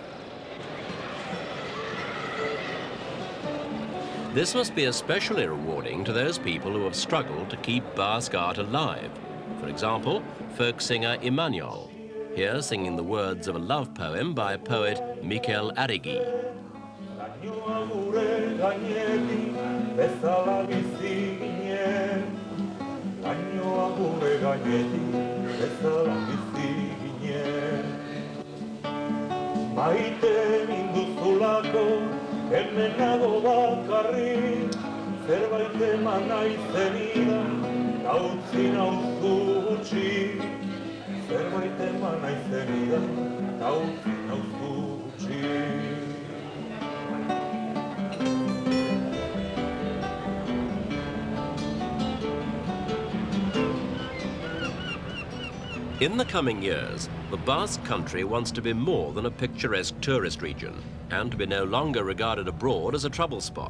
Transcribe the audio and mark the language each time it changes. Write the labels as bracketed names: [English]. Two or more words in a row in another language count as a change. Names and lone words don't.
[English] This must be especially rewarding to those people who have struggled to keep Basque art alive. For example, folk singer Emmanuel, here singing the words of a love poem by poet Mikel Arregui. [Basque] Maite minduzulako, hemen nago bakarri, zerbait eman nahi zenidan, utzi nauzu gutxi. Zerbait eman nahi zenidan, utzi nauzu gutxi. [English] In the coming years, the Basque country wants to be more than a picturesque tourist region and to be no longer regarded abroad as a trouble spot.